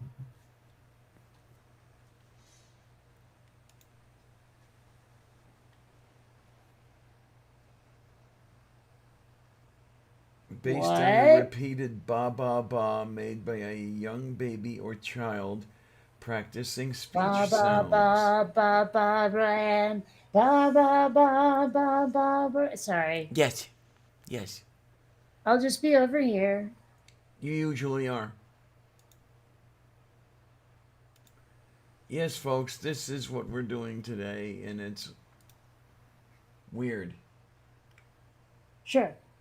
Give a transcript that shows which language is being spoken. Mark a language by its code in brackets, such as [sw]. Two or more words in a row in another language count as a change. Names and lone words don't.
[en] Based on the What? repeated ba ba ba made by a young baby or child practicing Ba speech ba sounds. ba ba ba Brian. Ba ba ba ba ba. Sorry, Yes, yes, I'll just be over here. you usually are. Yes, folks, this is what we're doing today, and it's weird. Sure.